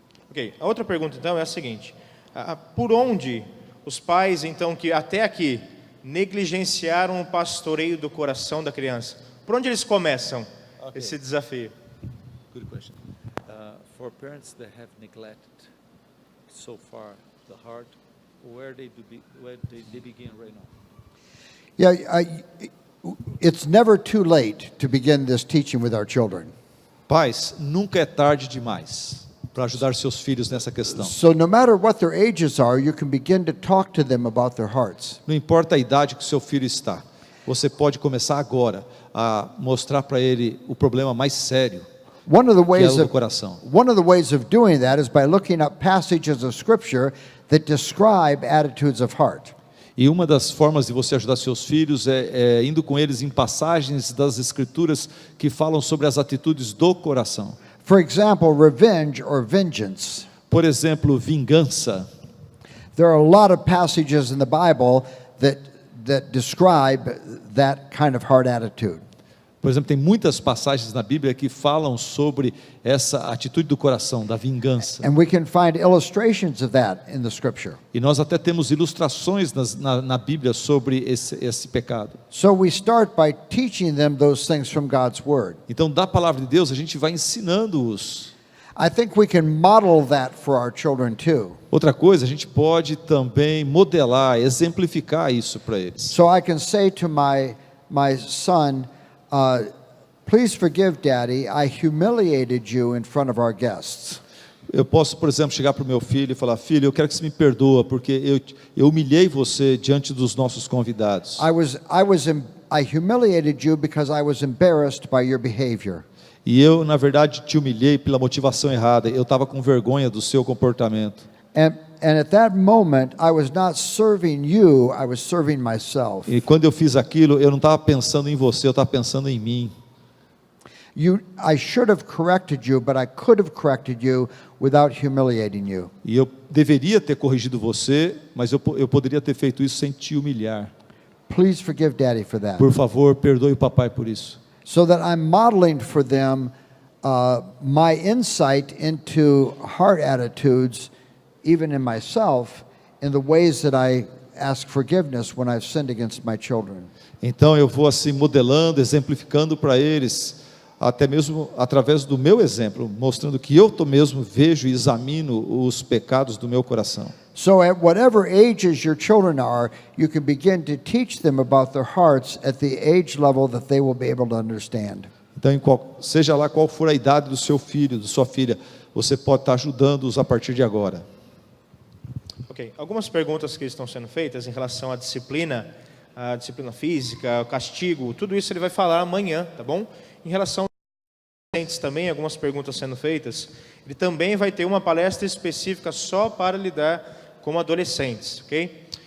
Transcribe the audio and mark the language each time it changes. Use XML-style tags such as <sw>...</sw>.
<pt>Ok, a outra pergunta então é a seguinte: por onde os pais então que até aqui negligenciaram o pastoreio do coração da criança, por onde eles começam esse desafio?</pt> <en>Good question. For parents that have neglected so far the heart, where they begin right now? Yeah, it's never too late to begin this teaching with our children.</en> <pt>Pais, nunca é tarde demais para ajudar seus filhos nessa questão.</pt> <en>So no matter what their ages are, you can begin to talk to them about their hearts.</en> <pt>Não importa a idade que o seu filho está, você pode começar agora a mostrar para ele o problema mais sério,</pt> <en>One of the</en> <pt>que é</pt> <en>ways</en> <pt>o do</pt> <en>of</en> <pt>coração.</pt> <en>doing that is by looking up passages of scripture that describe attitudes of heart.</en> <pt>E uma das formas de você ajudar seus filhos é indo com eles em passagens das Escrituras que falam sobre as atitudes do coração.</pt> <en>For example, revenge or vengeance.</en> <pt>Por exemplo, vingança.</pt> <en>There are a lot of passages in the Bible that describe that kind of heart attitude.</en> <pt>Por exemplo, tem muitas passagens na Bíblia que falam sobre essa atitude do coração, da vingança.</pt> <en>And we can find illustrations of that in the scripture.</en> <pt>E nós até temos ilustrações na Bíblia sobre esse pecado.</pt> <en>So we start by teaching them those things from God's word.</en> <pt>Então, da palavra de Deus, a gente vai ensinando-os.</pt> <en>I think we can model that for our children too.</en> <pt>Outra coisa, a gente pode também modelar, exemplificar isso para eles.</pt> <en>So I can say to my son, please forgive Daddy, I humiliated you in front of our guests.</en> <pt>Eu posso, por exemplo, chegar para o meu filho e falar: filho, eu quero que você me perdoa porque eu humilhei você diante dos nossos convidados.</pt> <en>I humiliated you because I was embarrassed by your behavior.</en> <pt>E eu, na verdade, te humilhei pela motivação errada. Eu estava com vergonha do seu comportamento.</pt> <en>And at that moment, I was not serving you, I was serving myself.</en> <pt>E quando eu fiz aquilo, eu não estava pensando em você, eu estava pensando em mim.</pt> <en>I should have corrected you, but I could have corrected you without humiliating you.</en> <pt>E eu deveria ter corrigido você, mas eu poderia ter feito isso sem te humilhar.</pt> <en>Please forgive Daddy for that.</en> <pt>Por favor, perdoe o papai por isso.</pt> <en>So that I'm modeling for them my insight into heart attitudes, even in myself, in the ways that I ask forgiveness when I've sinned against my children.</en> <pt>Então eu vou assim modelando, exemplificando para eles, até mesmo através do meu exemplo, mostrando que eu mesmo vejo e examino os pecados do meu coração.</pt> <en>So at whatever ages your children are, you can begin to teach them about their hearts at the age level that they will be able to understand.</en> <pt>Então, seja lá qual for a idade do seu filho, da sua filha, você pode estar ajudando-os a partir de agora. Ok, algumas perguntas que estão sendo feitas em relação à disciplina física, o castigo, tudo isso ele vai falar amanhã, tá bom? Em relação aos adolescentes também, algumas perguntas sendo feitas, ele também vai ter uma palestra específica só para lidar com adolescentes, ok?</pt>